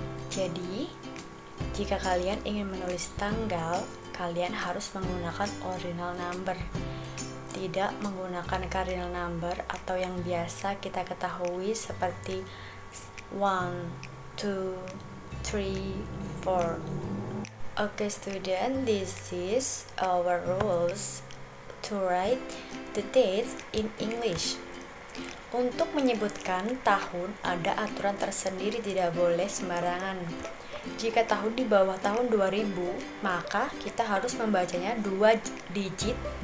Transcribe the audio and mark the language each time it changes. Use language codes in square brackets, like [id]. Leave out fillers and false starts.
[id] Jadi, jika kalian ingin menulis tanggal, kalian harus menggunakan ordinal number, tidak menggunakan cardinal number atau yang biasa kita ketahui seperti 1, 2, 3, 4. [en] Okay student, this is our rules to write the dates in English. [id] Untuk menyebutkan tahun ada aturan tersendiri, tidak boleh sembarangan. Jika tahun di bawah tahun 2000, maka kita harus membacanya 2 digit.